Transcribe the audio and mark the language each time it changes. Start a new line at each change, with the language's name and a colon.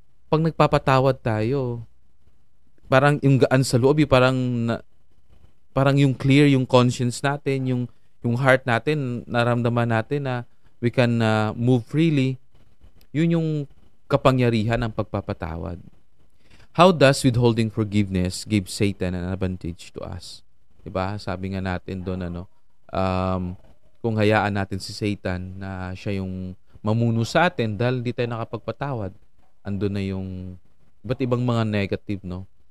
Filipino: Pag nagpapatawad tayo, parang yung gaan sa loob, parang yung clear yung conscience natin, yung heart natin, naramdaman natin na
English: we can move freely.
Filipino: Yun yung kapangyarihan ng pagpapatawad.
English: How does withholding forgiveness give Satan an advantage to us?
Filipino: Diba? Sabi nga natin doon, kung hayaan natin si Satan na siya yung mamuno sa atin dahil di tayo nakapagpatawad, andun na yung iba't ibang mga negative, no?